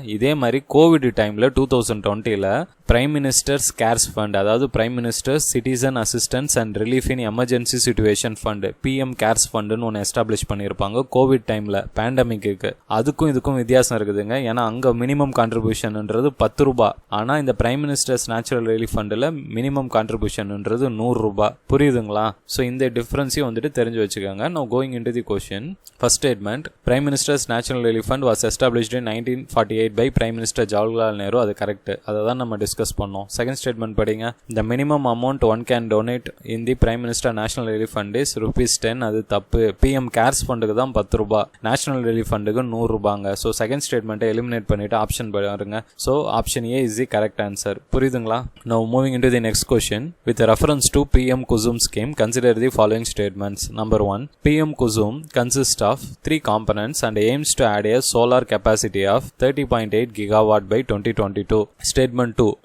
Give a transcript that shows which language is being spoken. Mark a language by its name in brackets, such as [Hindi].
[Tamil] இதே மாதிரி கோவிட் டைம்ல 2020ல பிரைம் மினிஸ்டர்ஸ் கேர்ஸ் ஃபண்ட், அதாவது prime ministers citizen assistance and relief in emergency situation fund, PM CARES ஃபண்டுன்னு ஒன்று establish பண்ணியிருப்பாங்க கோவிட் டைம்ல பேண்டமிக்கு. அதுக்கும் இதுக்கும் வித்தியாசம் இருக்குதுங்க. ஏன்னா அங்க மினிமம் கான்ட்ரிபியூஷன்ன்றது 10 ரூபாய். ஆனா இந்த பிரைம் மினிஸ்டர்ஸ் நேச்சுரல் ரிலீஃப் ஃபண்டில் மினிமம் கான்ட்ரிபியூஷன்ன்றது 100 ரூபாய். புரியுதுங்களா? ஸோ இந்த டிஃபரன்ஸையும் வந்துட்டு தெரிஞ்சு வச்சுக்கோங்க. நான் [English] Going into the question. [Tamil] First [English] statement, Prime Minister's National Relief Fund was established in 1948 by Prime Minister Jawaharlal Nehru. [Tamil] அது கரெக்ட். அதை தான் நம்ம டிஸ்கஸ் பண்ணோம். செகண்ட் ஸ்டேட்மெண்ட் படிங்க. [English] The minimum amount one can donate in the Prime Minister National Relief Fund is ₹10. [Tamil] அது தப்பு. PM CARES ஃபண்டுக்கு தான் ₹10. National relief ஃபண்டுக்கு ₹100. So second ஸ்டேட்மெண்ட்டை எலிமினேட் பண்ணிட்டு ஆப்ஷன் பாருங்க. [English] So option A is the correct answer. [Tamil] புரியுதுங்களா? [English] Now moving into the next question. With reference to PM Kusum scheme, consider the following statements. Number 1. PM Kusum consists of 3 components and aims to add a solar capacity of 30.8 gigawatt by 2022. Statement 2.